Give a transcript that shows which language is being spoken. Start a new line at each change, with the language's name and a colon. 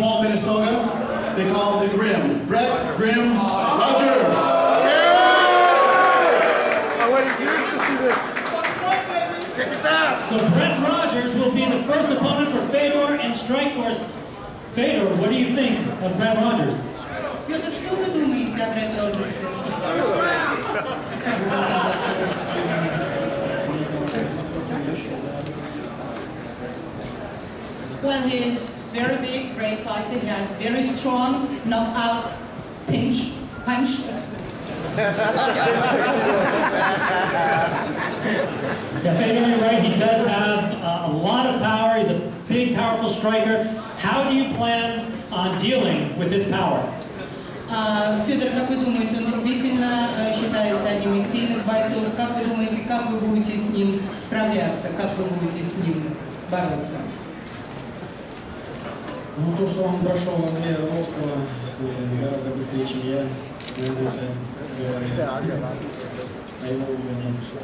English: Paul, Minnesota. They call him the Grim, Brett Grim Rogers. I waited years to see this. So Brett Rogers will be the first opponent for Fedor and Strikeforce. Fedor, what do you think of Brett Rogers?
Russian: Федор, что вы думаете о Бретте Роджерсе?
English: Well, he's very big, great fighter. He has very strong knockout punch. Yeah, Fedor, you're right. He does have a lot of power. He's a big, powerful striker. How do you plan on dealing with his power?
Russian: Федор, как вы думаете, он действительно считается одним из сильных бойцов? Как вы думаете, как вы будете с ним справляться? Как вы будете с ним бороться? Ну, то, что он прошел Андрея Ровского гораздо быстрее, чем я, наверное, это говорит о его уровне.